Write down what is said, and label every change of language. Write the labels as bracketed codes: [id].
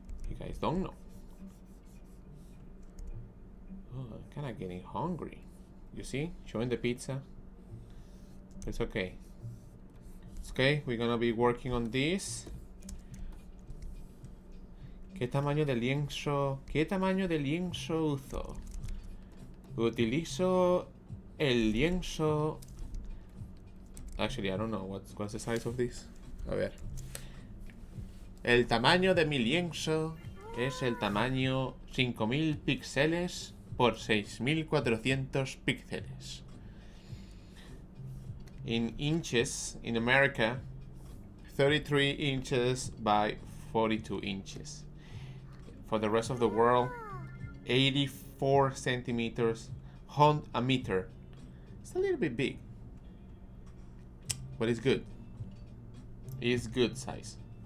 [en] You guys don't know. Oh, I'm kind of getting hungry. You see? Showing the pizza. It's okay. It's okay. We're gonna be working on this. [es] ¿Qué tamaño de lienzo? ¿Qué tamaño de lienzo uso? Utilizo el lienzo. [en] Actually, I don't know what's the size of this. [es] A ver. El tamaño de mi lienzo es el tamaño 5000 píxeles por 6400 píxeles. [en] In inches, in America, 33 inches by 42 inches. For the rest of the world, 84 centimeters, a meter. It's a little bit big, but it's good. It's good size.